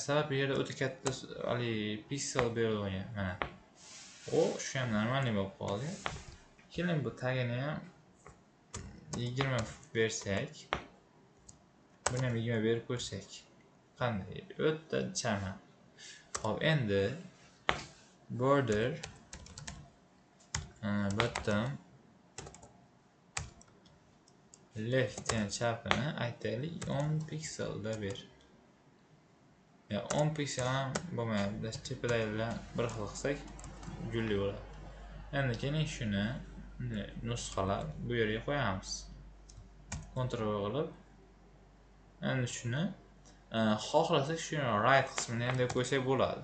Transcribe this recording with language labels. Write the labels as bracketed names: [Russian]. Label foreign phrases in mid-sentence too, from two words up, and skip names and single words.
[Uzbek] Sabab bu yerda o'ta katta piksel berilgan. Mana. Shu ham normalniy bo'lib qoldi. Keling bu tagini ham 20 bersak, buni ham 20 berib qo'ysak. Qanday? O'ta chama. Hop, endi [English] border bottom left [Uzbek] yani chapini aytaylik 10 pikselda ber. Ya 10 piksel ham bo'lmayapti. Tepadagilar bir xil qilsak gulli bo'ladi. Endi keling shuni nusxalab bu yerga qo'yamiz. Ctrl qilib endi shuni xohlasak shuni right qismini ham deb qo'ysak bo'ladi.